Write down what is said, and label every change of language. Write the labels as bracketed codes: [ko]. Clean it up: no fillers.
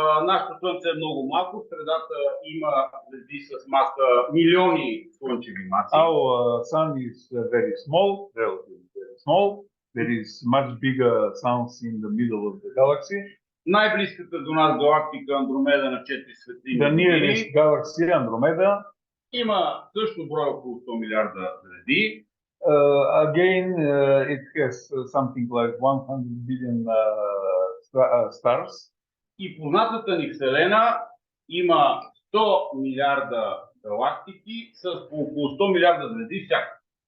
[bg] Нашето Слънце е много малко. В средата има звезди с маса милиони слънчеви маси. [en] Our Sun is very small, relatively very small. There is much bigger suns in the middle of the galaxy. [bg] Най-близката до нас галактика Андромеда на 4 светлини. [en] The nearest galaxy, Andromeda. [bg] Има също брой около 100 милиарда звезди. [en] Again, it has something like 100 billion stars. [bg] И познатата ни Вселена има 100 милиарда галактики с по около 100 милиарда звезди всяка.